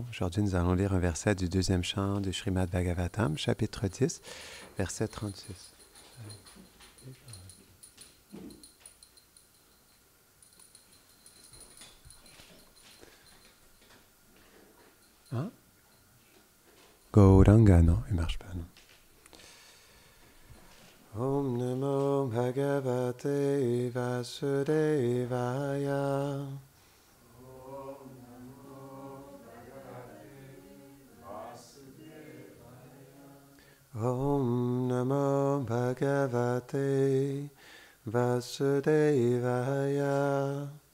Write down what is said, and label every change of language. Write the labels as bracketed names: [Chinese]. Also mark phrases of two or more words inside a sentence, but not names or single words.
[French] Aujourd'hui, nous allons lire un verset du deuxième chant du Srimad Bhagavatam, chapitre 10, verset 36. Hein? Gauranga, non, il ne marche pas, non. [Sanskrit] Om Namo Bhagavate Vasudevaya. Om Namo Bhagavate Vasudevaya.